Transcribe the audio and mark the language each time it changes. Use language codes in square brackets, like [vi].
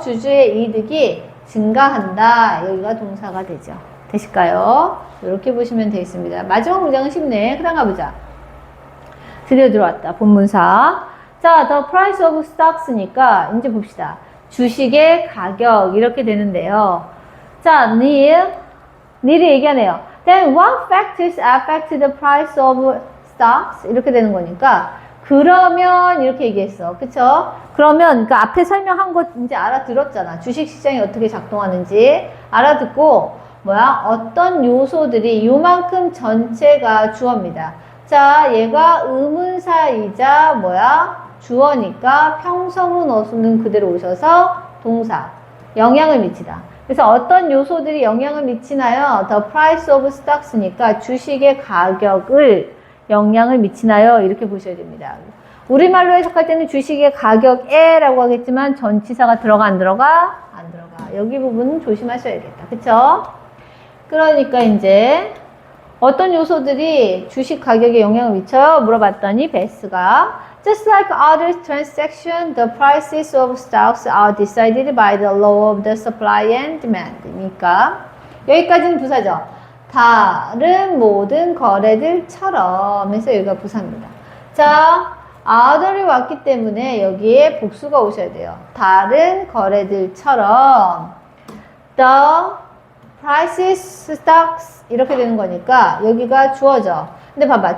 [ko] 주주의 이득이 증가한다. 여기가 동사가 되죠. 되실까요? 이렇게 보시면 되겠습니다. 마지막 문장은 쉽네. 그 다음 가보자. 드디어 들어왔다. 본문사. 자, [en] the price of stocks [ko] 니까 이제 봅시다. 주식의 가격 이렇게 되는데요. 자, 닐이 얘기하네요. [en] Then what factors affect the price of stocks? [ko] 이렇게 되는 거니까 그러면 이렇게 얘기했어. 그쵸? 그러면 그러니까 앞에 설명한 거 이제 알아들었잖아. 주식시장이 어떻게 작동하는지 알아듣고 어떤 요소들이 요만큼 전체가 주어입니다. 자, 얘가 의문사이자 주어니까 평서문 어순은 그대로 오셔서 동사 영향을 미치다. 그래서 어떤 요소들이 영향을 미치나요? [en] The price of stocks [ko] 니까 주식의 가격을 영향을 미치나요? 이렇게 보셔야 됩니다. 우리말로 해석할 때는 주식의 가격에 라고 하겠지만 전치사가 들어가 안 들어가? 안 들어가. 여기 부분은 조심하셔야겠다. 그쵸? 그러니까 이제 어떤 요소들이 주식 가격에 영향을 미쳐요? 물어봤더니 베스가 [en] Just like other transactions, the prices of stocks are decided by the law of the supply and demand. [ko] 그러니까 여기까지는 부사죠. 다른 모든 거래들처럼 해서 여기가 부사입니다. 자, other이 왔기 때문에 여기에 복수가 오셔야 돼요. 다른 거래들처럼 [en] the prices stocks [ko] 이렇게 되는 거니까 여기가 주어져. 근데 봐봐.